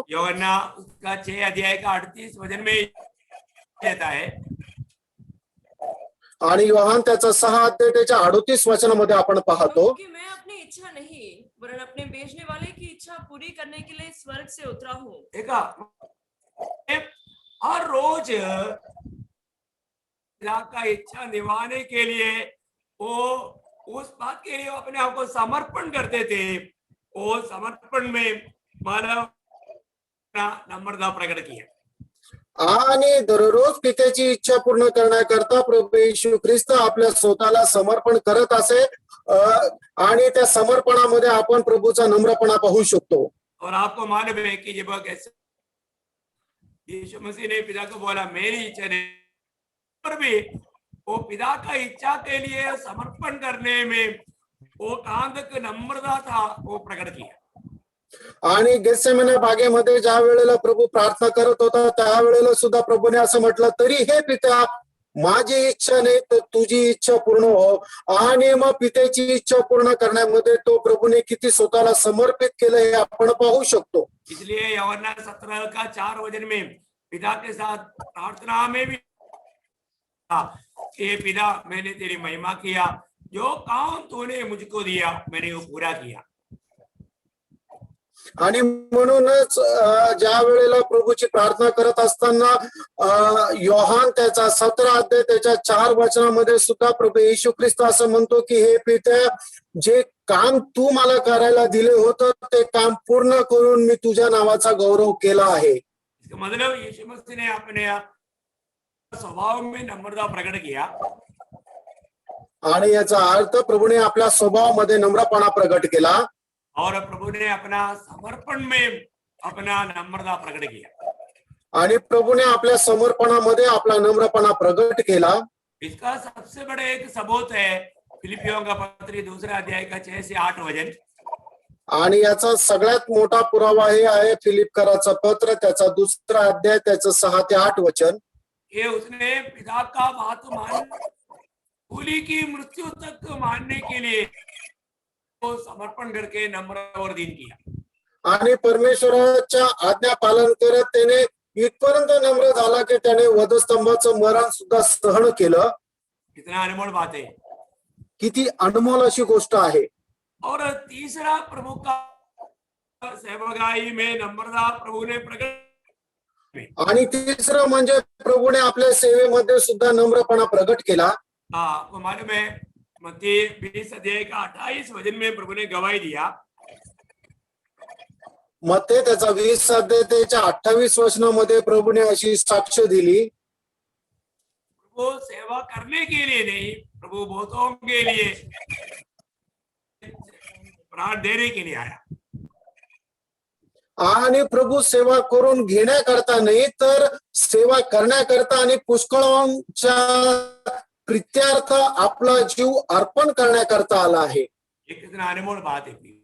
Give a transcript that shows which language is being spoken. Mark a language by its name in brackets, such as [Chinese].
[Hindi] यूहन्ना उसका 6 अध्याय का 38 वचन में कहता है, [Marathi] आणि योहान त्याचा 6 अध्याय त्याच्या 38 वचनामध्ये आपण पाहतो, [Hindi] क्योंकि मैं अपनी इच्छा नहीं वरन अपने भेजने वाले की इच्छा पूरी करने के लिए स्वर्ग से उतरा हूँ। देखा हर रोज का इच्छा निभाने के लिए वो उस बात के लिए अपने आप को समर्पण करते थे। वो समर्पण में मानव नम्रता प्रकट किया [Marathi] आणि दररोज पित्याची इच्छा पूर्ण करण्याकरता प्रभू येशू ख्रिस्त आपल्या स्वतःला समर्पण करत असे। आणि त्या समर्पणामध्ये आपण प्रभूचा नम्रपणा पाहू शकतो। [Hindi] और आपको मालूम है कि जब यीशु मसीह ने पिता को बोला मेरी इच्छा नहीं, पर भी वो पिता का इच्छा के लिए समर्पण करने में वो कांदक नम्रता था वो प्रकट किया। [Marathi] आणि गेत्सेमने बागेमध्ये ज्या वेळेला प्रभू प्रार्थना करत होता त्यावेळेला सुद्धा प्रभूने असं म्हटलं, तरी हे पिता माझी इच्छा नाही तर तुझी इच्छा पूर्ण हो। आणि मग पित्याची इच्छा पूर्ण करण्यामध्ये तो प्रभूने किती स्वतःला समर्पित केलं हे आपण पाहू शकतो। [Hindi] इसलिए यूहन्ना 17 का 4 वचन में पिता के साथ प्रार्थना में भी ये पिता मैंने तेरी महिमा किया, जो काम तूने मुझको दिया मैंने वो पूरा किया। [Marathi] आणि म्हणूनच ज्या वेळेला प्रभूची प्रार्थना करत असताना योहान त्याचा 17 अध्याय त्याच्या 4 वचनामध्ये सुद्धा प्रभू येशू ख्रिस्त असं म्हणतो की हे पित्या जे काम तू मला करायला दिले होतं ते काम पूर्ण करून मी तुझ्या नावाचा गौरव केला आहे। [Hindi] इसका मतलब यीशु मसीह ने अपने स्वभाव में नम्रता प्रकट किया [Marathi] आणि याचा अर्थ प्रभूने आपल्या स्वभावामध्ये नम्रपणा प्रकट केला [Hindi] और प्रभु ने अपना समर्पण में अपना नम्रता प्रकट किया [Marathi] आणि प्रभूने आपल्या समर्पणामध्ये आपला नम्रपणा प्रकट केला। [Hindi] इसका सबसे बड़ा एक सबूत है फिलिपियों का पत्र 2 अध्याय का 6 से 8 वचन। [Marathi] आणि याचा सगळ्यात मोठा पुरावा हे आहे फिलिपकराचं पत्र त्याचा 2 अध्याय त्याचं 6 ते 8 वचन। [Hindi] ये उसने पिता का बात मान कुली की मृत्यु तक मानने के लिए वो समर्पण करके नम्र और दीन किया [Marathi] आणि परमेश्वराच्या आज्ञा पालन करत त्याने इथपर्यंत नम्र झाला की त्याने वधस्तंभाचं मरण सुद्धा सहन केलं। [Hindi] कितना अनमोल बात है। [Marathi] किती अनमोल अशी गोष्ट आहे. [Hindi] और तीसरा प्रभु का सेवकाई में नम्रता प्रभु ने प्रकट [Marathi] आणि तिसरं म्हणजे प्रभूने आपल्या सेवेमध्ये सुद्धा नम्रपणा प्रगट केला. [Hindi] आपको मालूम है मत्ती 20 अध्याय का 28 वचन में प्रभु ने गवाही दिया, [Marathi] मत्ते त्याचा 20 अध्याय त्याच्या 28 वचनामध्ये प्रभूने अशी साक्ष दिली. [Hindi] प्रभु सेवा करने के लिए नहीं, प्रभु बहुतों के लिए प्राण देने के लिए आया. [Marathi] आणि प्रभू सेवा करून घेण्याकरता नाही तर सेवा करण्याकरता आणि पुष्कळांच्या प्रित्यार्थ आपला जीव अर्पण करण्याकरता आला आहे. [Hindi] ये कितना अनमोल बात है.